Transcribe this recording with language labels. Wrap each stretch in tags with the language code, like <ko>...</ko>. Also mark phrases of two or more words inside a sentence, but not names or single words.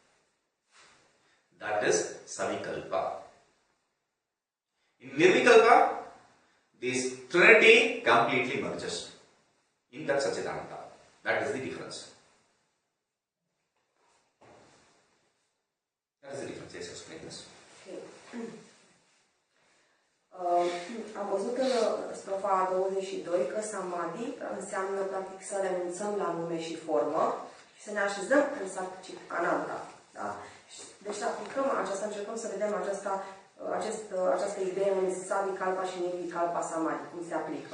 <en>That is Savikalpa. In Nirvikalpa, this Trinity completely merges in that Satchidananda. That is the difference. That is the difference. Yes, explain this. Okay.</en> <ro>Am văzut în strofa 22 că Samadhi înseamnă practic să renunțăm la nume și formă și să ne așezăm în Satchitananda. Da? Deci să aplicăm aceasta, încercăm să vedem această idee în Savikalpa și Nirvikalpa Samadhi, cum se aplică.</ro>